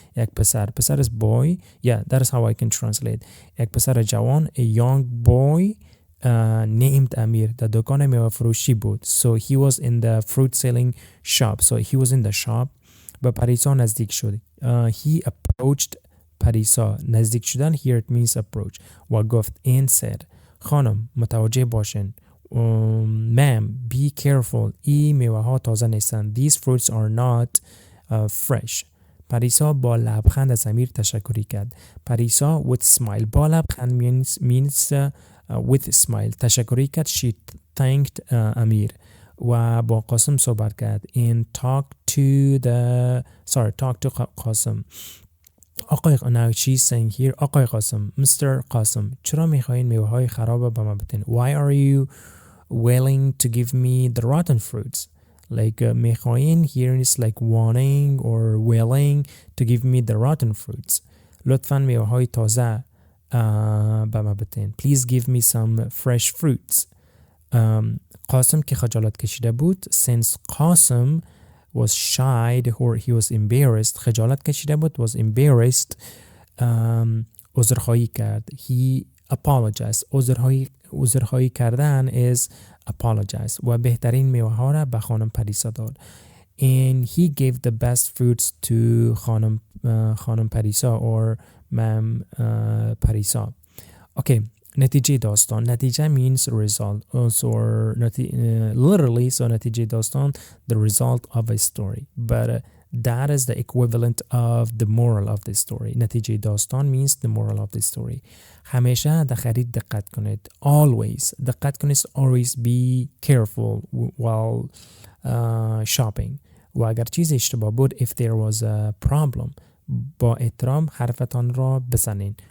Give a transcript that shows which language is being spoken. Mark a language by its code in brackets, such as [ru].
[fa] یک پسر [en] is boy. Yeah, that is how I can translate. [fa] یک پسر جوان, [en] a young boy named Amir [fa] در دکان میوه فروشی بود. [en] So he was in the fruit selling shop. So he was in the shop. [fa] به پریسا نزدیک شد. [en] He approached Parisa. [fa] نزدیک شدن [en] here it means approach. [fa] و گفت [en] and said, [fa] خانم, متوجه باشین. [en] Ma'am, be careful. [fa] این میوه ها تازه نیستند. [en] These fruits are not fresh. [fa] پریسا با لبخند از امیر تشکری کرد. [en] Parisa with smile. [fa] با لبخند [en] means with smile. [fa] تشکری کرد. [en] She thanked Amir. [fa] و با قاسم صحبت کرد [en] and talk to [fa] قاسم. [en] آقای now she's saying here آقای Qasim Mr. Qasim [fa] چرا میخواین میوه های خراب به ما بدین؟ [en] Why are you willing to give me the rotten fruits? Like میخواین here is like wanting or willing to give me the rotten fruits. [fa] لطفاً میوه های تازه به ما بدین. [en] Please give me some fresh fruits. [fa] قاسم که خجالت کشیده بود [en] since Qasim was shy or he was embarrassed [fa] خجالت کشیده بود [en] was embarrassed [fa] عذرخواهی کرد [en] he apologized [fa] عذرخواهی کردن [en] is apologize [fa] و بهترین میوه ها را به خانم پریسا داد [en] and he gave the best fruits to [fa] خانم پریسا or مام پریسا. Okay, نتیجه داستان. [en] نتیجه means result or literally so [fa] نتیجه داستان [en] the result of a story but that is the equivalent of the moral of the story. [fa] نتیجه داستان [en] means the moral of the story. [fa] همیشه در خرید دقت کنید. [en] Always [fa] دقت کنید. [en] Always be careful while shopping. [fa] و اگر چیز اشتباه بود [en] if there was a problem [fa] با احترام حرفتان را بزنین.